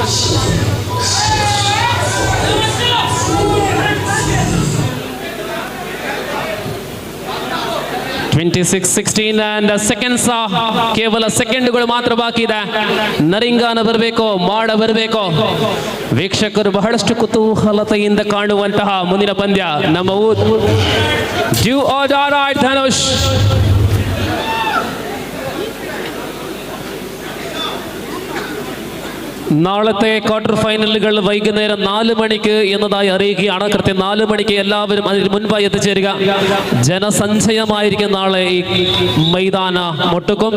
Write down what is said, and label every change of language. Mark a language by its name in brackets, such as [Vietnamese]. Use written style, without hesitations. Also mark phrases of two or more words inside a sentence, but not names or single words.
[Kannada] 26-16 [English] and seconds, [Kannada] ಕೇವಲ ಸೆಕೆಂಡ್ಗಳು ಮಾತ್ರ ಬಾಕಿ ಇದೆ. ನರಿಂಗಾನ ಬರಬೇಕು, ಮಾಡ ಬರಬೇಕು. ವೀಕ್ಷಕರು ಬಹಳಷ್ಟು ಕುತೂಹಲತೆಯಿಂದ ಕಾಣುವಂತಹ ಮುಂದಿನ ಪಂದ್ಯ ನಮ್ಮ [English] do or die [Kannada] ಧನುಷ್. [Malayalam] നാളത്തെ ക്വാർട്ടർ ഫൈനലുകൾ വൈകുന്നേരം 4 മണിക്ക് എന്നതായി അറിയിക്കുകയാണ്. കൃത്യം 4 മണിക്ക് എല്ലാവരും അതിന് മുൻപായി എത്തിച്ചേരുക. ജനസഞ്ചയമായിരിക്കും നാളെ ഈ മൈതാന മുട്ടുക്കും.